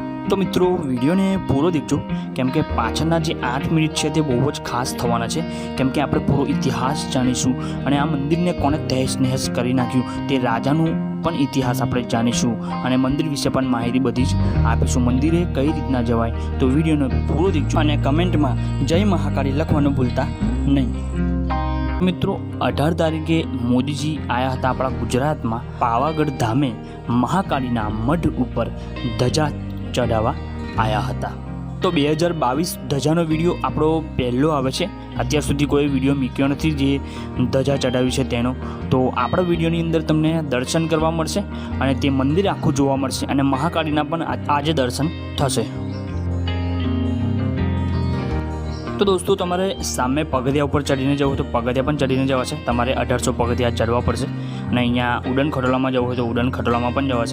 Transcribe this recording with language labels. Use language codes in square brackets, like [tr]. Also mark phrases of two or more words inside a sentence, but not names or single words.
[gu] તો મિત્રો વીડિયો ને પૂરો દેખો કેમ કે પાછળના જે 8 મિનિટ છે તે બહુ જ ખાસ થવાના છે કેમ કે આપણે પૂરો ઇતિહાસ જાણીશું અને આ મંદિરને કોણે તહેસ નહેસ કરી નાખ્યું તે રાજાનું પણ ઇતિહાસ આપણે જાણીશું અને મંદિર વિષે પણ માહિતી બધી જ આપીશું। મંદિરે કઈ રીતના જવાય તો વીડિયોને પૂરો દેખજો અને કમેન્ટમાં જય મહાકાલી લખવાનું ભૂલતા નહીં। મિત્રો 18 તારીખે [hi] मोदीजी आया था अपना गुजरात में [gu] પાવાગઢ ધામે મહાકાળીના મઢ ઉપર ધજા ચઢાવા આયા થા। તો 2022 ધજાનો વિડિયો આપણો પહેલો આવે છે। અત્યાર સુધી કોઈ વિડિયો મૂક્યો નથી જે ધજા ચઢાવી છે તેનો। તો આપણા વિડિયોની અંદર તમને દર્શન કરવા મળશે અને તે મંદિર આખું જોવા મળશે અને મહાકાળીના પણ આજે દર્શન થશે। તો દોસ્તો તમારે સામે પગથિયા પર ચઢીને જવું તો પગથિયા પણ ચઢીને જવા છે। તમારે 1800 પગથિયા ચઢવા પડશે અને અહીંયા ઉડન ખટોલામાં જવું હોય તો ઉડન ખટોલામાં પણ જવા છે।